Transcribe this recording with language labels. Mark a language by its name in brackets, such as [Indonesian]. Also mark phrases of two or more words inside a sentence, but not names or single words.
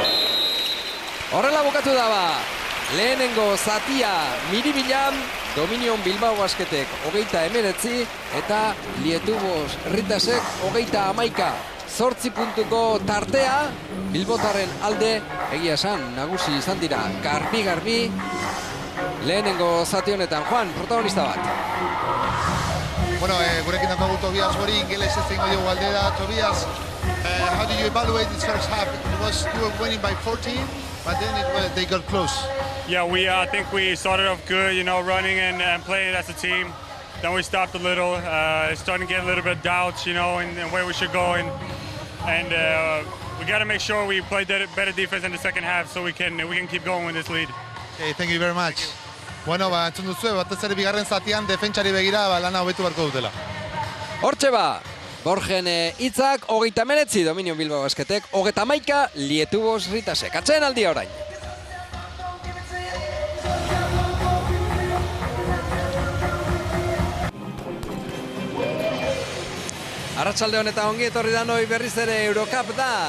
[Basque] Horrela bukatu daba, lehenengo zatia Miribilan, Dominion Bilbao Basketek 29 eta Lietuvos Ritasek 31. 8 puntuko tartea, Bilbotarren alde, egia esan, nagusi izan dira, garbi, lehenengo zati honetan. Juan, protagonista bat. Bueno, gurekin dakagu Tobias hori, ingeles ez zingo dugu galdera. [English] Tobias, how do you evaluate this first half? You were winning by 14, but then they got close. Yeah, I think we started off good, running and playing as a team. Then we stopped a little, starting to get a little bit of doubts, in where we should go. And we got to make sure we play better defense in the second half so we can keep going with this lead. Okay, thank you very much. [Basque] Bueno, entzun duzu, batez ere bigarren zatian defentsari begira lana hobetu beharko dutela. Hortxe ba, Borgen hitzak, 39 Dominion Bilbao Basketek, 31 Lietuvos Ritasek. Atzeen aldia orain. Arratsalde honetan ongi etorri da noi berriz ere Eurocup da.